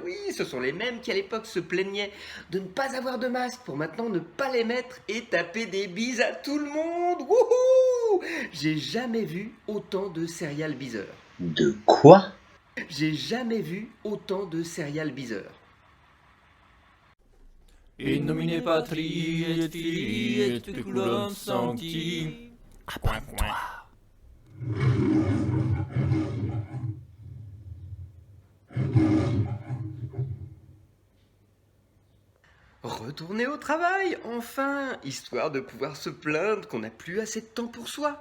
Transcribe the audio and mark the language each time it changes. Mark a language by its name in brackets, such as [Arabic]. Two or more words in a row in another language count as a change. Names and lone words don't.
[French] Oui, ce sont les mêmes qui à l'époque se plaignaient de ne pas avoir de masque pour maintenant ne pas les mettre et taper des bises à tout le monde. Wouhou! J'ai jamais vu autant de serial biseurs. De quoi? J'ai jamais vu autant de serial biseurs. [Latin] In nomine Patri et Filii et Spiritus Sancti. [French] Appointe-toi. Retourner au travail, enfin, histoire de pouvoir se plaindre qu'on n'a plus assez de temps pour soi.